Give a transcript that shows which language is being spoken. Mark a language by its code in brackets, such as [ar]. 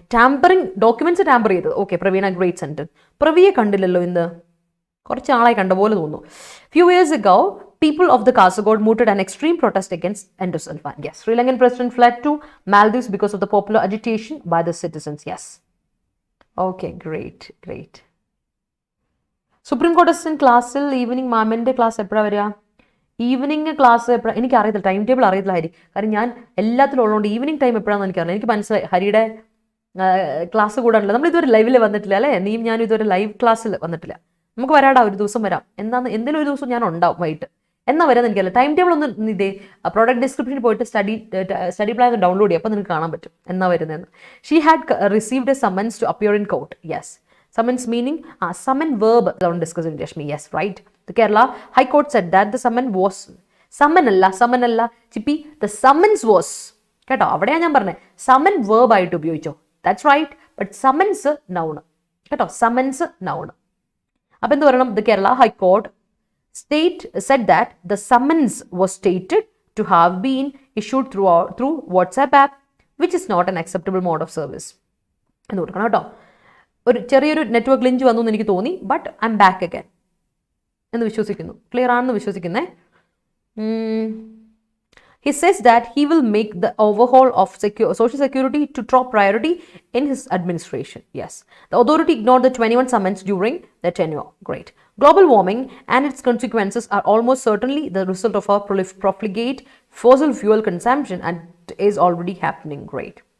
[en] Tampering documents tamper ചെയ്തത്. Okay. Pravina, great sentence. [ml] പ്രവിയെ കണ്ടില്ലല്ലോ ഇന്ന്. കുറച്ച് ആളായി കണ്ട പോലെ തോന്നുന്നു. [en] Few years ago, people of the Kasaragod mooted an extreme protest against endorsement ban. Yes. Sri Lankan president fled to Maldives because of the popular agitation by the citizens. Yes. Okay, great. [ml] Supreme Court assistant ക്ലാസ്സിൽ evening മാമൻ്റെ class എപ്പോഴാണ് വരിക? Evening class എപ്പോഴാണ് എനിക്കറിയത്തില്ല, time table അറിയത്തില്ലായിരിക്കും. കാരണം ഞാൻ എല്ലാത്തിലും ഉള്ളതുകൊണ്ട് ഈവനിങ് ടൈം എപ്പോഴാണെന്ന് എനിക്കറിയാം. എനിക്ക് മനസ്സിലായി, ഹരിയുടെ ക്ലാസ് കൂടാണല്ലോ. നമ്മൾ ഇതുവരെ ലൈവിൽ വന്നിട്ടില്ല അല്ലേ? നീയും ഞാനും ഇതുവരെ ലൈവ് ക്ലാസ്സിൽ വന്നിട്ടില്ല. നമുക്ക് വരാടാ, ഒരു ദിവസം വരാം. എന്തെങ്കിലും ഒരു ദിവസം ഞാൻ ഉണ്ടാവും വൈകിട്ട്. എന്നാ വരുന്നത് എനിക്കല്ല. ടൈം ടേബിൾ ഒന്ന് ഇതേ പ്രോഡക്റ്റ് ഡിസ്ക്രിപ്ഷനിൽ പോയിട്ട് സ്റ്റഡി പ്ലാൻ ഒന്ന് ഡൗൺലോഡ് ചെയ്യുക. അപ്പോൾ നിങ്ങൾക്ക് കാണാൻ പറ്റും എന്നാ വരുന്നതെന്ന്. [en] She had received a summons to appear in court. Yes, summons meaning summon verb don't discuss in Rashmi. Yes, right. The Kerala High Court said that the summon was summon alla Chippi the summons was കേട്ടോ. [ml] അവിടെയാണ് ഞാൻ പറഞ്ഞത് summon verb ആയിട്ട് ഉപയോഗിച്ചോ. [en] That's right. But summons noun കേട്ടോ. summons noun. [ml] അപ്പോൾ എന്ത് പറയണം? [en] The Kerala High Court said that the summons was stated to have been issued through WhatsApp app, which is not an acceptable mode of service. [ml] എന്ന് കൊടുക്കണം കേട്ടോ. ഒരു ചെറിയൊരു network Lynch വന്നു എന്ന് എനിക്ക് തോന്നി, [en] but I am back again [ml] എന്ന് വിശ്വസിക്കുന്നു. ക്ലിയർ ആണെന്ന് വിശ്വസിക്കുന്നേ. [en] He says that he will make the overhaul of social security to top priority in his administration. Yes. The authority ignored the 21 summons during their tenure. Great. Global warming and its consequences are almost certainly the result of our profligate fossil fuel consumption and is already happening. Great.